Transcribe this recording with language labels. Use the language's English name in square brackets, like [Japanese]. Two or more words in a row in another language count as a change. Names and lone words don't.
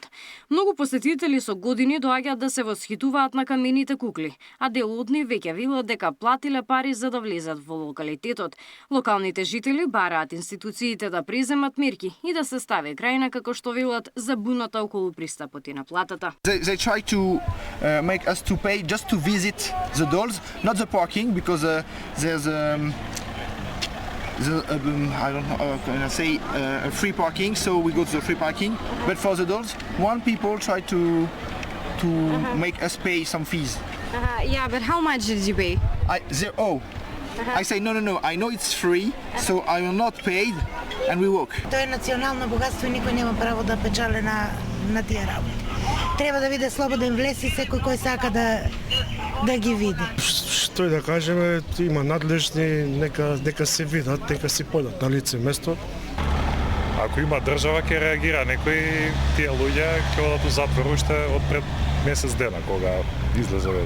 [Macedonian] Многу посетители со години доаѓаат да се восхитуваат на камените кукли, а дел од нив веќе велат дека платиле пари за да влезат во локалитетот. Локалните жители бараат институциите да преземат мерки и да се стави крај на, како што велат, забуната околу пристапот и наплатата. [English] They try to make us to pay just to visit the dolls, not the parking, because there's I don't know, can I say free parking, so we go to the free parking. But for the doors, one people try to make us pay some fees. Yeah, but how much did you pay? I say no. I know it's free, so I will not pay, and we walk. [Macedonian] Тоа е национално богатство и никој нема право да печали на тие работи. Треба да биде слободен влез и секој кој сака да ги види. Што и да кажеме, има надлежни, нека се видат, нека си подат на лице место. Ако има држава ќе реагира, некои тие луѓе ќе одат у затвор уште од пред месец дена кога излезе вест.